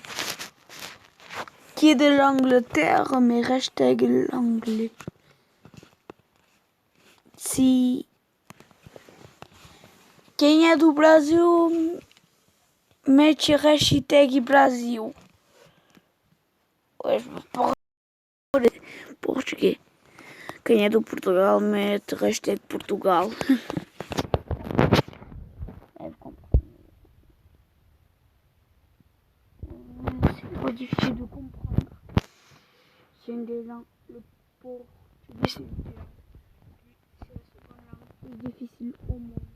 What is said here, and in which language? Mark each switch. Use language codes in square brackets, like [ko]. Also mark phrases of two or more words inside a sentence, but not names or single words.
[fr] Qui est de l'Angleterre, mais hashtag l'anglais. [pt] se quem é do Brasil mete hashtag Brasil. Português. Quem é do Portugal mete hashtag Portugal. [fr] C'est pas difficile de comprendre. C'est une des langues le portugais, c'est la seconde langue plus difficile au monde.